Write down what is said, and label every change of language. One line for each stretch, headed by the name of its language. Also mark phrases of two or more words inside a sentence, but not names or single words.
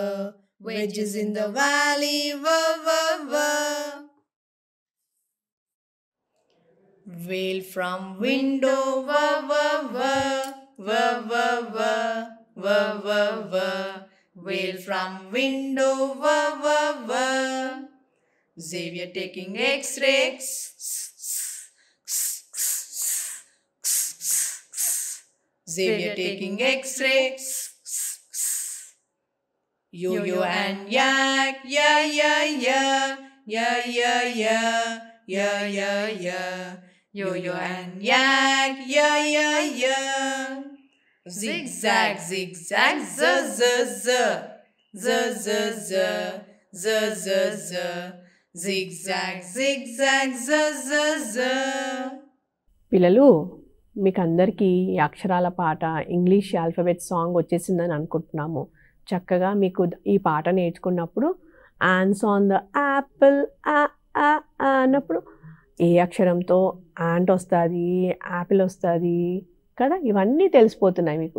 English: Wedges in the valley, va va va. Whale from window, va va va, va va va, va va va. Whale from window, va va va. Xavier taking X-rays, Xavier taking X-rays. Yo-yo and yak, yeah, yeah, yeah, yeah, yeah, yeah, yeah, yeah, yeah. Yo-yo and yak, yeah, yeah, yeah. Zigzag, zigzag, z, z, z, z, z, z, z, z, z. Zigzag, zigzag, z, z, z.
Telugu: పిల్లలు మీకు అందరికీ ఈ అక్షరాల పాట
English: English alphabet song
Telugu: వచ్చేసిందని అనుకుంటున్నాము. చక్కగా మీకు ఈ పాట నేర్చుకున్నప్పుడు
English: ants on the apple
Telugu: అన్నప్పుడు ఏ అక్షరంతో యాంట్ వస్తుంది, యాపిల్ వస్తుంది కదా, ఇవన్నీ తెలిసిపోతున్నాయి మీకు.